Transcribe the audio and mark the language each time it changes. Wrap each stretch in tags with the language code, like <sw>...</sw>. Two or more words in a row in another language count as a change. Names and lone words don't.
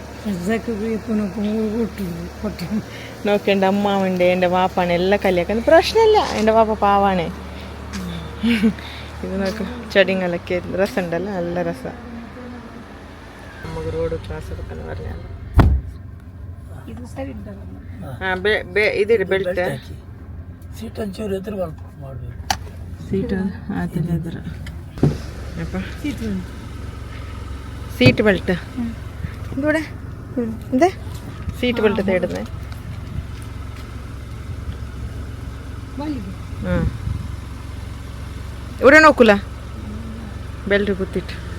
<ml>നോക്കി എൻ്റെ അമ്മാവുണ്ട് എൻ്റെ വാപ്പാണ് എല്ലാം കല്യാക്കുന്നത് പ്രശ്നമില്ല എൻ്റെ വാപ്പ പാവാണേ ഇത് നോക്ക് ചെടിങ്ങളൊക്കെ രസമുണ്ടല്ലോ നല്ല രസം നമുക്ക് റോഡ് ക്ലാസ് എടുക്കാന്ന് പറഞ്ഞാൽ ഇതിട് ಬೆಲ್ಟ್</ml> <kn>ಸೀಟ್ ಒಂಚೂರು ಎದುರು ಮಾಡಬೇಕು ಸೀಟ್ ಎದುರು ಅಪ್ಪ</kn> <en>seat belt</en> <ml>ഇവിടെ എന്താ</ml> <en>seat belt</en> <ml>തേടുന്നേ ഇവിടെ നോക്കൂല ബെൽറ്റ് കുത്തിട്ട്</ml>